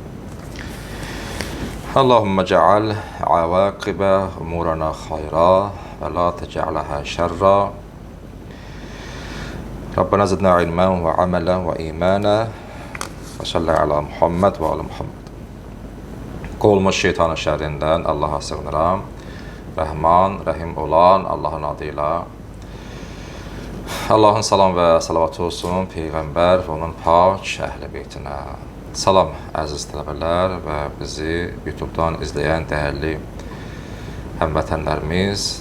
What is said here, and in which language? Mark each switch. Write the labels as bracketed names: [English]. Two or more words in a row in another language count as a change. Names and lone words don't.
[Arabic] اللهم اجعل عواقب أمورنا خيرا ولا تجعلها شرا. ربنا زدنا علما وعملا وإيمانا وصل على محمد وعلى محمد. [Azerbaijani] Qolmuş şeytanın şerrindən Allah'a sığınıram. Rəhman, rəhim olan Allahın adıyla. Allahın salam və salavatı olsun Peyğəmbər və onun pak əhl-i beytinə. Salam əziz tələbələr və bizi YouTube'dan izləyən dəyərli həmvətənlərimiz.